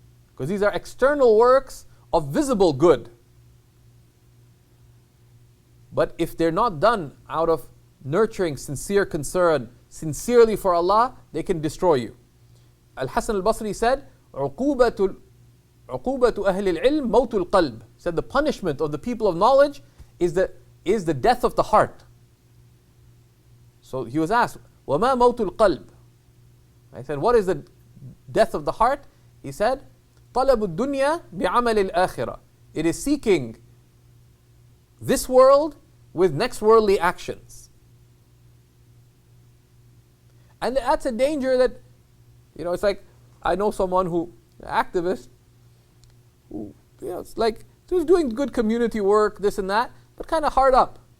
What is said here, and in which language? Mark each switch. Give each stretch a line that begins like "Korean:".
English: Because these are external works of visible good. But if they're not done out of nurturing sincere concern, sincerely for Allah, they can destroy you. Al-Hasan al-Basri said,
Arabic: عقوبة أهل العلم موت القلب.
English: He said the punishment of the people of knowledge is the death of the heart. So he was asked,
Arabic: وَمَا مَوْتُ الْقَلْبِ?
English: I said, what is the death of the heart? He said,
Arabic: طَلَبُ الدُّنْيَا بِعَمَلِ الْآخِرَةِ.
English: It is seeking this world with next worldly actions. And that's a danger that, it's like, I know someone an activist, who, it's like, who's doing good community work, this and that, but kind of hard up.